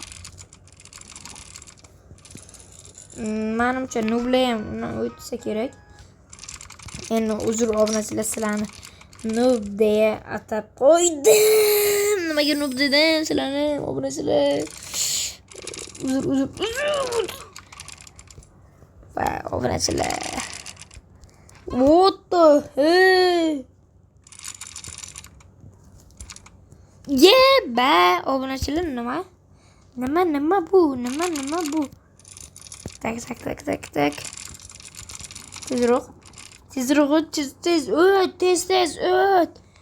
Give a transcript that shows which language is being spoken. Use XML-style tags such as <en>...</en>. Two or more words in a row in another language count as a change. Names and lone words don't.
<uz>Menimcha nublar ham o'tsa kerak. Endi uzr obunachilar, sizlarni noob deya atab qo'ydim. Nimaga noob dedim sizlarni obunachilar? Uzr. Va obunachilar.</uz> <en>What the hell?</en> <uz>Obunachilar nima bu? Tak. Tezroq o't.</uz>